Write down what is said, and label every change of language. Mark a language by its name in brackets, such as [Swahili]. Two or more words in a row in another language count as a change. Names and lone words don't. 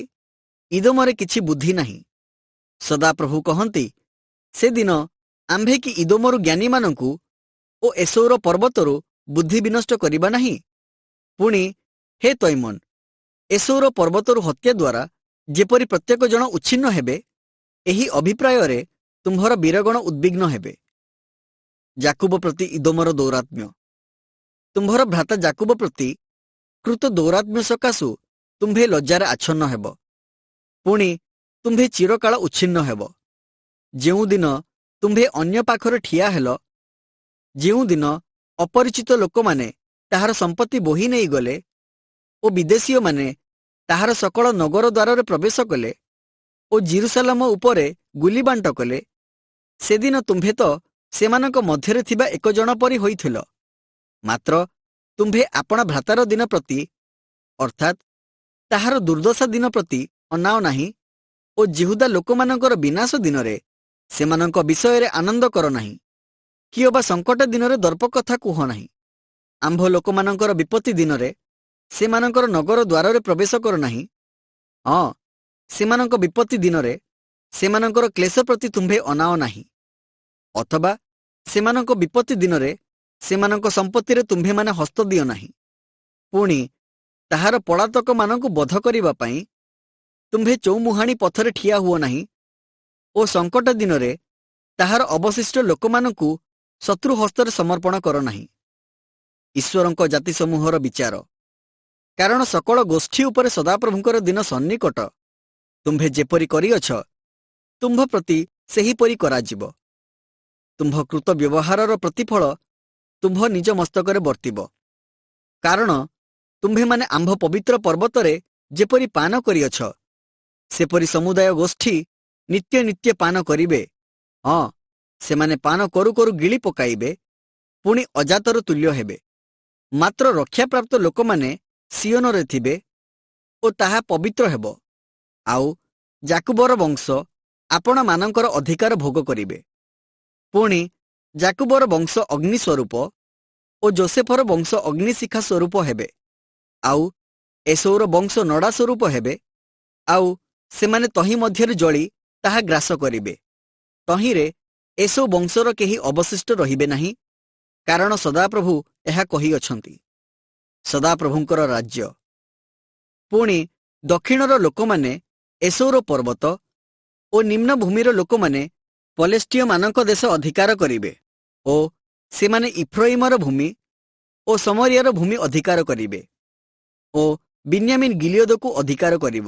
[Odia] ଇଦୋମରେ କିଛି ବୁଦ୍ଧି ନାହିଁ। ସଦାପ୍ରଭୁ କହନ୍ତି, ସେ ଦିନ ଆମ୍ଭେ କି ଇଦୋମରୁ ଜ୍ଞାନୀ ମାନଙ୍କୁ ଓ ଏଷୌ ପର୍ବତରୁ ବୁଦ୍ଧି ବିନଷ୍ଟ କରିବା ନାହିଁ? ପୁଣି ହେ ତୈମନ, ଏଷୌ ପର୍ବତରୁ ହତ୍ୟା ଦ୍ୱାରା ଯେପରି ପ୍ରତ୍ୟେକ ଜନ ଉଚ୍ଛିନ୍ନ ହେବେ, ଏହି ଅଭିପ୍ରାୟ ତୁମ୍ଭର ବୀରଗଣ ଉଦ୍ୱିଗ୍ନ ହେବେ। ଯାକୁବ ପ୍ରତି ଇଦୋମର ଦୌରାତ୍ମ୍ୟ। ତୁମ୍ଭର ଭ୍ରାତା ଯାକୁବ ପ୍ରତି କୃତ ଦୌରାତ୍ମ୍ୟ ସକାଶୁ ତୁମ୍ଭେ ଲଜ୍ଜାରେ ଆଚ୍ଛନ୍ନ ହେବ। ପୁଣି ତୁମ୍ଭେ ଚିରକାଳ ଉଚ୍ଛିନ୍ନ ହେବ। ଯେଉଁ ଦିନ ତୁମ୍ଭେ ଅନ୍ୟ ପାଖରେ ଠିଆ ହେଲ, ଯେଉଁ ଦିନ ଅପରିଚିତ ଲୋକ ମାନେ ତାହାର ସମ୍ପତ୍ତି ବୋହି ନେଇ ଗଲେ ଓ ବିଦେଶୀୟ ମାନେ ତାହାର ସକଳ ନଗର ଦ୍ୱାର ପ୍ରବେଶ କଲେ ଓ ଯିରୂଶାଲମ ଉପରେ ଗୁଲି ବାଣ୍ଟ କଲେ, ସେଦିନ ତୁମ୍ଭେ ତ ସେମାନଙ୍କ ମଧ୍ୟରେ ଥିବା ଏକ ଜନ ପରି ହୋଇଥିଲ। ମାତ୍ର ତୁମ୍ଭେ ଆପଣ ଭ୍ରାତାର ଦିନ ପ୍ରତି ଅର୍ଥାତ୍ ତାହାର ଦୁର୍ଦ୍ଦଶା ଦିନ ପ୍ରତି ଅନାଅ ନାହିଁ ଓ ଯିହୁଦା ଲୋକମାନଙ୍କର ବିନାଶ ଦିନରେ ସେମାନଙ୍କ ବିଷୟ ଆନନ୍ଦ କର ନାହିଁ, କିଅବା ସଙ୍କଟ ଦିନରେ ଦର୍ପ କଥା କୁହ ନାହିଁ। ଆମ୍ଭ ଲୋକମାନଙ୍କର ବିପତ୍ତି ଦିନରେ ସେମାନଙ୍କର ନଗର ଦ୍ୱାରେ ପ୍ରବେଶ କର ନାହିଁ। ହଁ, ସେମାନଙ୍କ ବିପତ୍ତି ଦିନରେ ସେମାନଙ୍କର କ୍ଳେଶ ପ୍ରତି ତୁମ୍ଭେ ଅନାଅ ନାହିଁ, ଅଥବା ସେମାନଙ୍କ ବିପତ୍ତି ଦିନରେ ସେମାନଙ୍କ ସମ୍ପତ୍ତିରେ ତୁମ୍ଭେ ମାନେ ହସ୍ତ ଦିଅ ନାହିଁ। ପୁଣି ତାହାର ପଳାତକ ମାନଙ୍କୁ ବଧ କରିବା ପାଇଁ ତୁମ୍ଭେ ଚଉମୁହାଣୀ ପଥରେ ଠିଆ ହୁଅ ନାହିଁ ଓ ସଙ୍କଟ ଦିନରେ ତାହାର ଅବଶିଷ୍ଟ ଲୋକମାନଙ୍କୁ ଶତ୍ରୁ ହସ୍ତରେ ସମର୍ପଣ କର ନାହିଁ। ଈଶ୍ୱରଙ୍କ ଜାତି ସମୂହର ବିଚାର। କାରଣ ସକଳ ଗୋଷ୍ଠୀ ଉପରେ ସଦାପ୍ରଭୁଙ୍କର ଦିନ ସନ୍ନିକଟ। ତୁମ୍ଭେ ଯେପରି କରିଅଛ, ତୁମ୍ଭ ପ୍ରତି ସେହିପରି କରାଯିବ। ତୁମ୍ଭ କୃତ ବ୍ୟବହାରର ପ୍ରତିଫଳ ତୁମ୍ଭ ନିଜ ମସ୍ତକରେ ବର୍ତ୍ତିବ। କାରଣ ତୁମ୍ଭେ ମାନେ ଆମ୍ଭ ପବିତ୍ର ପର୍ବତରେ ଯେପରି ପାନ କରିଅଛ, ସେପରି ସମୁଦାୟ ଗୋଷ୍ଠୀ ନିତ୍ୟ ନିତ୍ୟ ପାନ କରିବେ। ହଁ, ସେମାନେ ପାନ କରୁ କରୁ ଗିଳି ପକାଇବେ, ପୁଣି ଅଜାତର ତୁଲ୍ୟ ହେବେ। ମାତ୍ର ରକ୍ଷାପ୍ରାପ୍ତ ଲୋକ ମାନେ ସିୟୋନରେ ଥିବେ ଓ ତାହା ପବିତ୍ର ହେବ। ଆଉ ଯାକୁବର ବଂଶ ଆପଣ ମାନଙ୍କର ଅଧିକାର ଭୋଗ କରିବେ। ପୁଣି ଯାକୁବର ବଂଶ ଅଗ୍ନି ସ୍ୱରୂପ ଓ ଯୋଷେଫର ବଂଶ ଅଗ୍ନିଶିଖା ସ୍ୱରୂପ ହେବେ। ଆଉ ଏଷୌର ବଂଶ ନଡ଼ା ସ୍ୱରୂପ ହେବେ। ଆଉ ସେମାନେ ତହିଁ ମଧ୍ୟରେ ଜଳି ତାହା ଗ୍ରାସ କରିବେ। ତହିଁରେ ଏଷୌ ବଂଶର କେହି ଅବଶିଷ୍ଟ ରହିବେ ନାହିଁ, କାରଣ ସଦାପ୍ରଭୁ ଏହା କହିଅଛନ୍ତି। ସଦାପ୍ରଭୁଙ୍କର ରାଜ୍ୟ। ପୁଣି ଦକ୍ଷିଣର ଲୋକମାନେ ଏଷୌର ପର୍ବତ ଓ ନିମ୍ନ ଭୂମିର ଲୋକମାନେ ପଲେଷ୍ଟୀୟ ମାନଙ୍କ ଦେଶ ଅଧିକାର କରିବେ ଓ ସେମାନେ ଇଫ୍ରୟିମର ଭୂମି ଓ ଶମରୀୟାର ଭୂମି ଅଧିକାର କରିବେ ଓ ବିନ୍ୟାମୀନ ଗିଲୀୟଦକୁ ଅଧିକାର କରିବ।